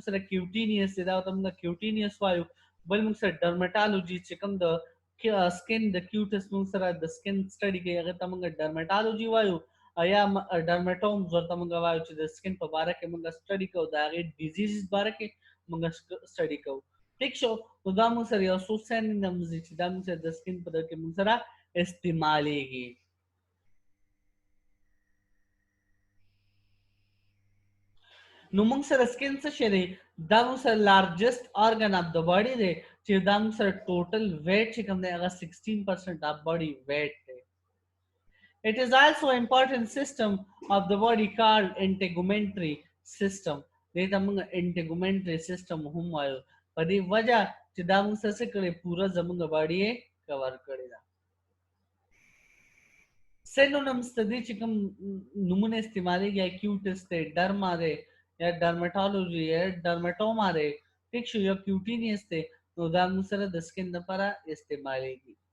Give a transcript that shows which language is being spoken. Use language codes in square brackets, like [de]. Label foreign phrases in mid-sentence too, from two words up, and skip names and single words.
[ps] سره کیوټینیس دی دا ورته موږ کیوټینیس وایو بل موږ سره ډرمټالوجي چې کوم د سکن د کیوټس موږ سره د سکن سټډي کوي هغه ته موږ ډرمټالوجي وایو یا ډرمټومز ورته موږ وایو چې د سکن په باره کې موږ سټډي کوو د هغې ډیزیزز باره کې موږ سټډي کوو ٹھیک شو نو دا موږ سره یو څو سینونیمز دي چې دا موږ سره د سکن په کې موږ سره استعمالیږي نو موږ سره سکن څه شی دی دا موږ سره [en] largest organ of the body [ps] دی چې دا موږ سره [en] total weight [ps] چې کوم دی هغه [en] 16% of body weight [ps] دی [en] It is also an important system of the body called integumentary system. [ps] دې ته موږ [en] integumentary system [ps] هم وایو په دې وجه چې دا موږ څه کړی پوره زموږ باډي یې کور کړی دا سینونیمز ته دې چې کوم نومونه استعمالیږي یا کیوټس دی ډرما دی یا ډرمټالوجي یا ډرمټوما دی ټیک شو یا کیوټینیس دی نو دا موږ سره د سکن لپاره استعمالیږي